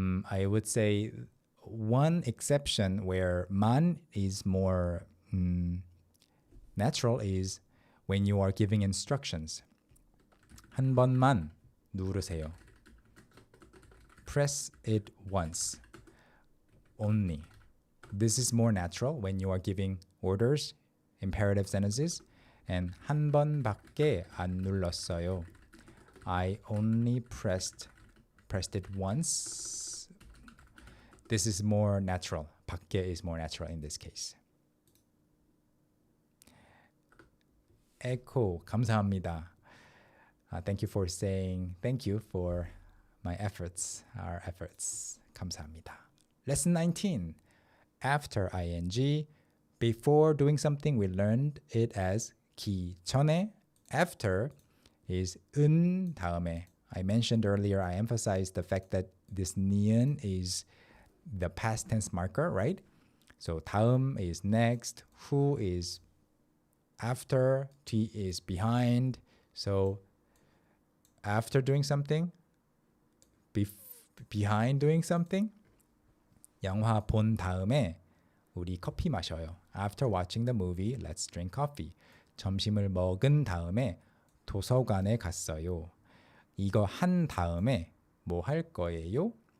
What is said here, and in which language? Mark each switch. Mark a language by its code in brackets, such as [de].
[en] I would say one exception where 만 is more natural is when you are giving instructions. [ko] 한 번만 누르세요. [en] Press it once. Only. This is more natural when you are giving orders, imperative sentences. [ko] And 한 번밖에 안 눌렀어요. [en] I only pressed it once. This is more natural. 밖에 is more natural in this case. [ko] echo. 감사합니다. [en] Thank you for saying thank you for my efforts, our efforts. [ko] 감사합니다. [en] Lesson 19. After ing, before doing something, we learned it as 기 전에. After is 은 다음에. I mentioned earlier, I emphasized the fact that this 니은 is the past tense marker, right? So 다음 is next, 후 is after, 뒤 is behind. So after doing something, behind doing something. [ko] 영화 본 다음에 우리 커피 마셔요. [en] After watching the movie, let's drink coffee. [ko] 점심을 먹은 다음에 도서관에 갔어요. 이거 한 다음에 뭐 할 거예요?